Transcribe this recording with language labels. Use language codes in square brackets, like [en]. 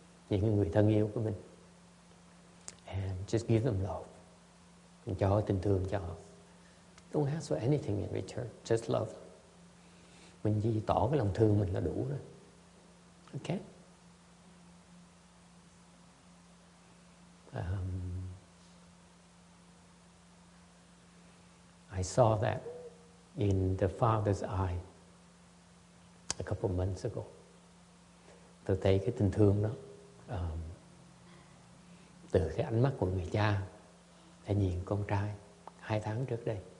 [vi] những người thân yêu của mình. [en] And just give them love. [vi] Mình cho tình thương cho họ. [en] Don't ask for anything in return, just love. [vi] Mình chỉ tỏ cái lòng thương mình là đủ rồi. [en] Okay? I saw that in the father's eye a couple months ago. [vi] Tôi thấy cái tình thương đó từ cái ánh mắt của người cha đã nhìn con trai 2 tháng trước đây.